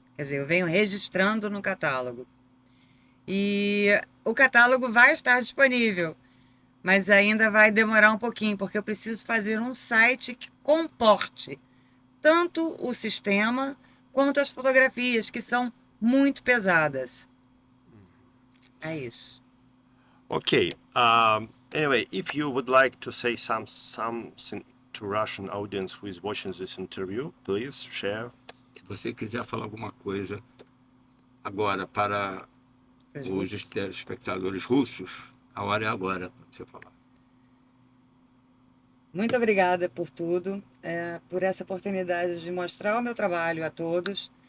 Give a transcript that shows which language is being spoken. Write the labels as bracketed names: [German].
[Portuguese] Quer dizer, eu venho registrando no catálogo. E o catálogo vai estar disponível, mas ainda vai demorar um pouquinho, porque eu preciso fazer um site que comporte tanto o sistema quanto as fotografias, que são muito pesadas. É isso. [English] Okay. Anyway, if you would like to say something to Russian audience who is watching this interview, please share. [Portuguese] Se você quiser falar alguma coisa agora para os telespectadores russos, a hora é agora para você falar. Muito obrigada por tudo, por essa oportunidade de mostrar o meu trabalho a todos.